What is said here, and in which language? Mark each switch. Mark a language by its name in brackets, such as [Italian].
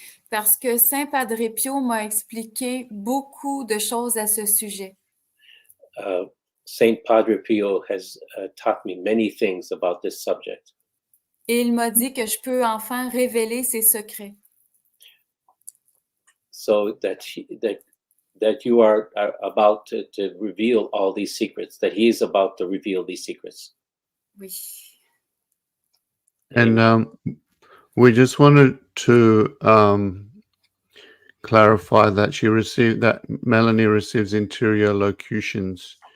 [French] Parce que Saint Padre Pio m'a expliqué beaucoup de choses à ce sujet. [English] Saint Padre Pio has taught me many things about this subject. [French] Et il m'a dit que je peux enfin révéler ses secrets. [English] So that you are about to reveal all these secrets, that he is about to reveal these secrets. [French] Oui. [English] And we just wanted to clarify that Melanie receives interior locutions.